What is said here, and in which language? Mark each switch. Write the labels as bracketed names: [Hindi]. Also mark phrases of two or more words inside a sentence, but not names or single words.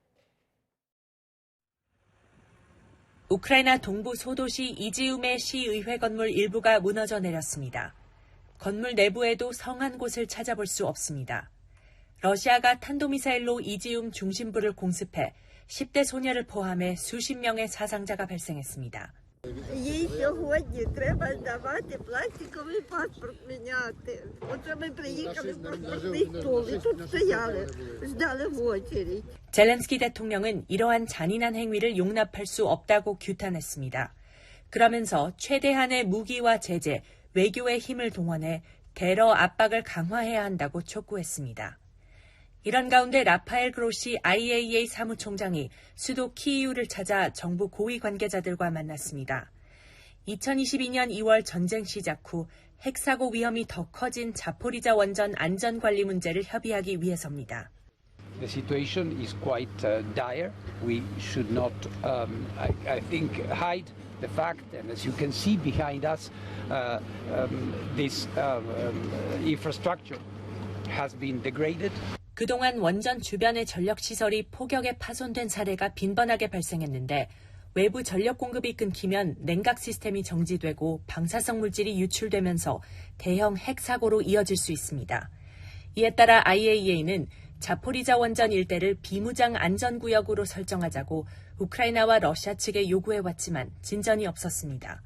[Korean] 우크라이나 동부 소도시 이지움의 시의회 건물 일부가 무너져 내렸습니다. 건물 내부에도 성한 곳을 찾아볼 수 없습니다. 러시아가 탄도미사일로 이지움 중심부를 공습해 10대 소녀를 포함해 수십 명의 사상자가 발생했습니다. [Ukrainian] Їй сьогодні треба здавати пластиковий паспорт міняти. Оце ми приїхали в паспортний стол і тут стояли, [Russian] ждали в очередь. [Korean] 젤렌스키 대통령은 이러한 잔인한 행위를 용납할 수 없다고 규탄했습니다. 그러면서 최대한의 무기와 제재, 외교의 힘을 동원해 테러 압박을 강화해야 한다고 촉구했습니다. 이런 가운데 라파엘 그로시 IAEA 사무총장이 수도 키이우를 찾아 정부 고위 관계자들과 만났습니다. 2022년 2월 전쟁 시작 후 핵사고 위험이 더 커진 자포리자 원전 안전관리 문제를 협의하기 위해서입니다. [English] The situation is quite dire. We should not, I think, hide the fact, and as you can see behind us, this infrastructure has been degraded. [Korean] 그동안 원전 주변의 전력시설이 폭격에 파손된 사례가 빈번하게 발생했는데 외부 전력 공급이 끊기면 냉각 시스템이 정지되고 방사성 물질이 유출되면서 대형 핵사고로 이어질 수 있습니다. 이에 따라 IAEA는 자포리자 원전 일대를 비무장 안전구역으로 설정하자고 우크라이나와 러시아 측에 요구해왔지만 진전이 없었습니다.